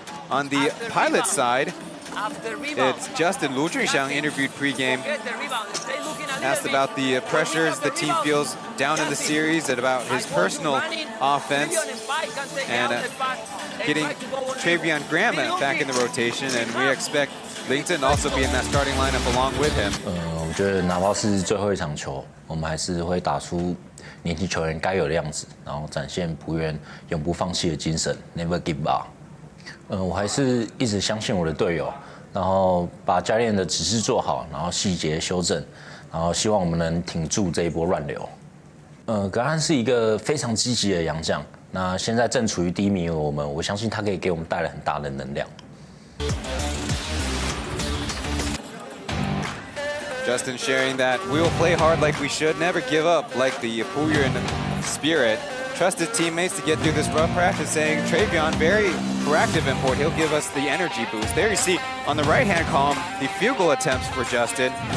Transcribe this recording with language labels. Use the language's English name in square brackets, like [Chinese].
[English] On the Pilot side, it's Justin Lu Junxiang interviewed pre-game, asked about the pressures the team feels down in the series and about his personal offense, and getting Travion Graham back in the rotation, and we expect Linton also be in that starting lineup along with him. [Chinese] 我觉得哪怕是最后一场球，我们还是会打出年轻球员该有的样子，然后展现璞园永不放弃的精神 ， [English] Never give up。 [Chinese] 我还是一直相信我的队友，然后把教练的指示做好，然后细节修正，然后希望我们能挺住这一波乱流。格汉是一个非常积极的洋将，那现在正处于低迷的我相信他可以给我们带来很大的能量。 [English] Justin sharing that we will play hard like we should, never give up like the Pauian spirit. Trust his teammates to get through this rough practice, saying Travion, very proactive import. He'll give us the energy boost. There you see on the right-hand column, the field goal attempts for Justin.